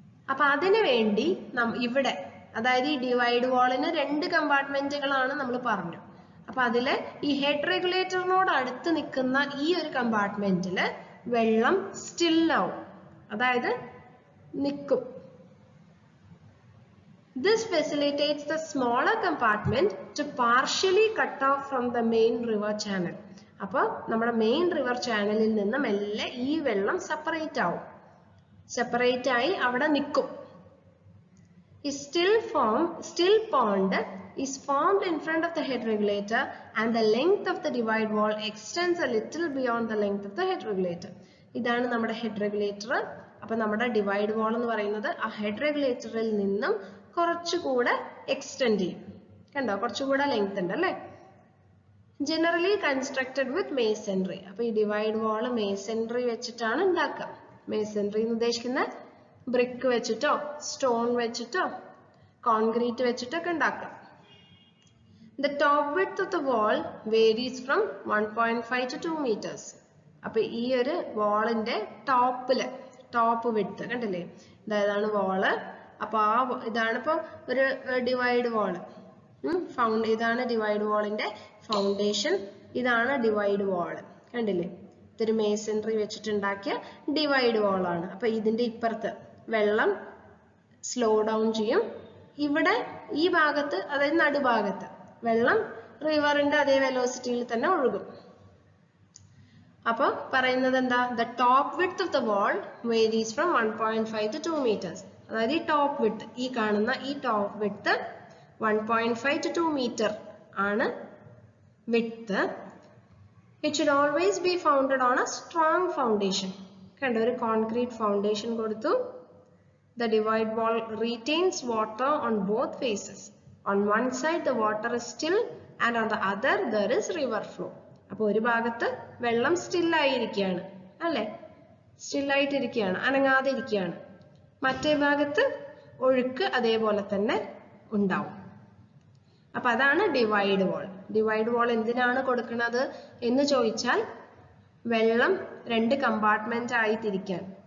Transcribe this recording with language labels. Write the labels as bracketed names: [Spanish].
[Malayalam] അപ്പൊ അതിനു വേണ്ടി ഇവിടെ, അതായത് ഈ ഡിവൈഡ് വാളിന് 2 കമ്പാർട്ട്മെന്റുകളാണ് നമ്മൾ പറഞ്ഞു. അപ്പൊ അതില് ഈ ഹെഡ് റെഗുലേറ്ററിനോട് അടുത്ത് നിൽക്കുന്ന ഈ ഒരു കമ്പാർട്ട്മെന്റില് വെള്ളം സ്റ്റില്ലാവും, അതായത് നിൽക്കും. [English] This facilitates the smaller compartment to partially cut off from the main river channel. [Malayalam] അപ്പോൾ നമ്മുടെ മെയിൻ റിവർ ചാനലിൽ നിന്ന് മെല്ലെ ഈ വെള്ളം സെപ്പറേറ്റ് ആവും. സെപ്പറേറ്റ് ആയി അവിടെ നിൽക്കും. [English] A still pond is formed in front of the head regulator and the length of the divide wall extends a little beyond the length of the head regulator. [Malayalam] ഇതാണ് നമ്മുടെ ഹെഡ് റെഗുലേറ്റർ. അപ്പൊ നമ്മുടെ divide വാൾ എന്ന് പറയുന്നത് ആ head റെഗുലേറ്ററിൽ നിന്നും കുറച്ചുകൂടെ extend ചെയ്യും. കണ്ടോ, കുറച്ചുകൂടെ ലെങ്ത് ഉണ്ട് അല്ലേ. [English] Generally constructed with masonry. [Malayalam] അപ്പൊ ഈ ഡിവൈഡ് വാൾ മേസൺറി വെച്ചിട്ടാണ് ഉണ്ടാക്കുക. മേസൺറി എന്ന് ഉദ്ദേശിക്കുന്ന ബ്രിക്ക് വെച്ചിട്ടോ സ്റ്റോൺ വെച്ചിട്ടോ കോൺക്രീറ്റ് വെച്ചിട്ടൊക്കെ ഉണ്ടാക്കാം. [English] The top width of the wall varies from 1.5 to 2 meters. [Malayalam] അപ്പൊ ഈ ഒരു വാളിന്റെ ടോപ്പ് വിഡ്ത്ത് കണ്ടില്ലേ, ഇതാണ് വാള്. അപ്പൊ ഇതാണ് ഇപ്പൊ ഒരു ഡിവൈഡ് വാള്. ഇതാണ് ഡിവൈഡ് വാളിന്റെ ഫൗണ്ടേഷൻ, ഇതാണ് ഡിവൈഡ് വാള്. കണ്ടില്ലേ, ഇതൊരു മേസൺറി വെച്ചിട്ടുണ്ടാക്കിയ ഡിവൈഡ് വാളാണ്. അപ്പൊ ഇതിന്റെ ഇപ്പുറത്ത് വെള്ളം സ്ലോ ഡൗൺ ചെയ്യും. ഇവിടെ ഈ ഭാഗത്ത്, അതായത് നടുഭാഗത്ത് വെള്ളം റിവറിന്റെ അതേ വെലോസിറ്റിയിൽ തന്നെ ഒഴുകും. അപ്പൊ പറയുന്നത് എന്താ? [English] The top width of the wall varies from 1.5 to 2 meters. [Malayalam] അതായത് ഈ ടോപ്പ് വിഡ്ത്ത്, ഈ കാണുന്ന ഈ ടോപ്പ് വിഡ്ത്ത് 1.5 to 2 meter ആണ് width. [English] It should always be founded on a strong foundation. കണ്ടോ, ഒരു concrete foundation കൊടുത്തു. The divide wall retains water on both faces. On one side the water is still and on the other there is river flow. [Malayalam] അപ്പോൾ ഒരു ഭാഗത്ത് വെള്ളം still ആയിരിക്കുകയാണ് അല്ലേ, സ്റ്റില്ലായിട്ടിരിക്കുകയാണ്, അനങ്ങാതെ ഇരിക്കുകയാണ്. മറ്റേ ഭാഗത്ത് ഒഴുക്ക് അതേപോലെ തന്നെ ഉണ്ടാവും. അപ്പൊ അതാണ് ഡിവൈഡ് വാൾ. ഡിവൈഡ് വാൾ എന്തിനാണ് കൊടുക്കുന്നത് എന്ന് ചോദിച്ചാൽ, വെള്ളം 2 കമ്പാർട്ട്മെന്റ് ആയി തിരിക്കാൻ.